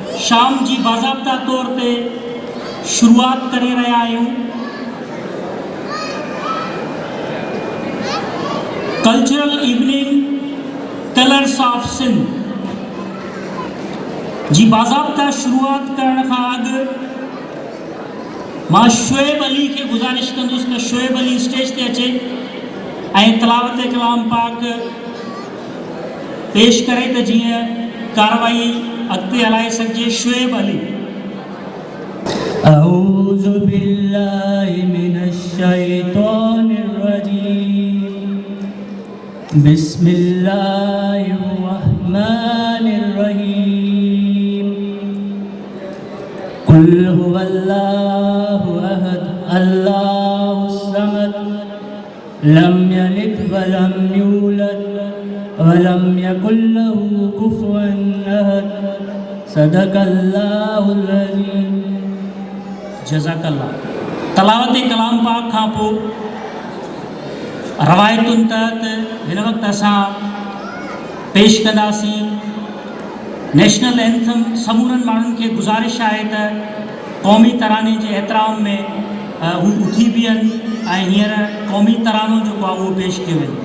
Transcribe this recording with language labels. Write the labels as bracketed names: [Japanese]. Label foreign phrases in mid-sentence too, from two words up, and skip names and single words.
[Sindhi] शाम जी बाज़ाब्ता तौर पे शुरुआत करे रहा आहियूं। [English] cultural evening [Sindhi] कलर्स ऑफ सिंध जी बाज़ाब्ता शुरुआत करण खां अॻु मां शोएब अली खे गुज़ारिश कंदुसि त शोएब अली स्टेज ते अचे ऐं तलावत कलाम पाक पेश करे त जीअं कार्रवाई अॻिते हलाए सघिजे। शोएब अली। [Arabic] أعوذ بالله من الشيطان الرجيم. بسم الله الرحمن الرحيم. قل هو الله أحد الله الصمد لم يلد ولم يولد ولم يكن له كفوا أحد. صدق الله العظيم. جزاك الله. [Sindhi] तलावत कलाम पाक खां पोइ रवायतुनि तहत हिन वक़्तु असां पेश कंदासीं [English] national anthem. [Sindhi] समूरनि माण्हुनि खे गुज़ारिश आहे त क़ौमी तराने जे एतिराम में हू उथी बीहनि ऐं हींअर क़ौमी तरानो जेको आहे उहो पेश कयो वेंदो।